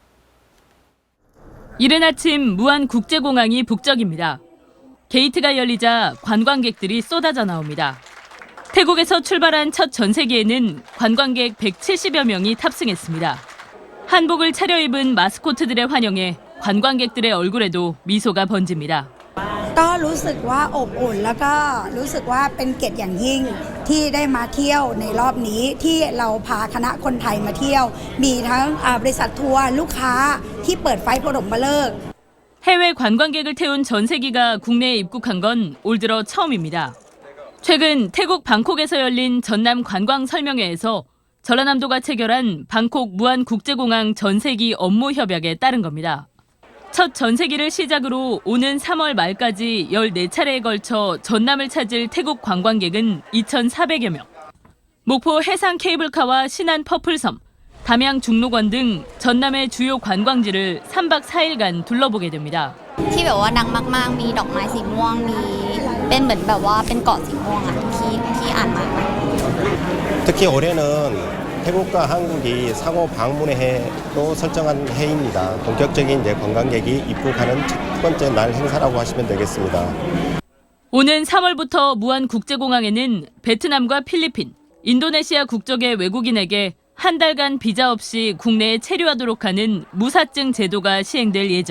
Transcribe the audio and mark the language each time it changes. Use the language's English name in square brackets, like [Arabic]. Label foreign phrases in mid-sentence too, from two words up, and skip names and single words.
[Korean] 이른 아침 무안국제공항이 북적입니다. 게이트가 열리자 관광객들이 쏟아져 나옵니다. 태국에서 출발한 첫 전세기에는 관광객 170여 명이 탑승했습니다. 한복을 차려입은 마스코트들의 환영에 관광객들의 얼굴에도 미소가 번집니다. [Thai] ก็รู้สึกว่าอบอุ่นแล้วก็รู้สึกว่าเป็นเกียรติอย่างยิ่งที่ได้มาเที่ยวในรอบนี้ที่เราพาคณะคนไทยมาเที่ยวมีทั้งบริษัททัวร์ลูกค้าที่เปิดไฟปฐมฤกษ์ [Korean] 해외 관광객을 태운 전세기가 국내에 입국한 건 올 들어 처음입니다. 최근 태국 방콕에서 열린 전남 관광 설명회에서 전라남도가 체결한 방콕 무안국제공항 전세기 업무 협약에 따른 겁니다. 첫 전세기를 시작으로 오는 3월 말까지 14차례에 걸쳐 전남을 찾을 태국 관광객은 2,400여 명. 목포 해상 케이블카와 신안 퍼플섬, 담양 중록원 등 전남의 주요 관광지를 3박 4일간 둘러보게 됩니다. [Thai] ที่แบบว่าดังมากๆมีดอกไม้สีม่วงมีเป็นเหมือนแบบว่าเป็นเกาะสีม่วงอ่ะที่อ่านมา [Korean] 특히 올해는 태국과 한국이 상호 방문의 해로 설정한 해입니다. 본격적인 관광객이 입국하는 첫 번째 날 행사라고 하시면 되겠습니다. 오는 3월부터 무안국제공항에는 베트남과 필리핀, 인도네시아 국적의 외국인에게 한 달간 비자 없이 국내에 체류하도록 하는 무사증 제도가 시행될 예정.